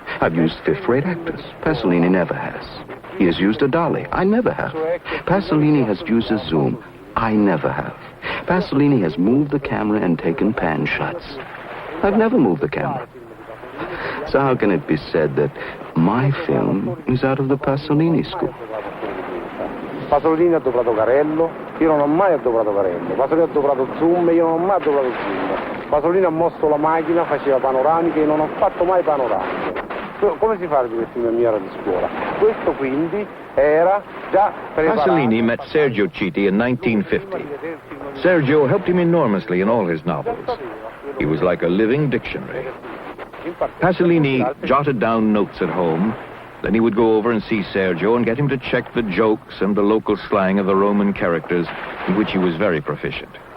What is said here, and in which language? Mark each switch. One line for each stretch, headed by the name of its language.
English: I've used fifth-rate actors. Pasolini never has. He has used a dolly. I never have. Pasolini has used a zoom. I never have. Pasolini has moved the camera and taken pan shots. I've never moved the camera. So how can it be said that my film is out of the Pasolini school?
Italian: Pasolini ha doprato Carello, io non ho mai adoprato Carello. Pasolini ha doprato zoom, io non ho mai adoprato zoom. Pasolini ha mosso la macchina, faceva panoramiche, io non ho fatto mai panoramiche. Come si fa a dire film mia di scuola? Questo quindi era già preparato.
English: Pasolini met Sergio Citti in 1950. Sergio helped him enormously in all his novels. He was like a living dictionary. Pasolini jotted down notes at home. Then he would go over and see Sergio and get him to check the jokes and the local slang of the Roman characters, in which he was very proficient.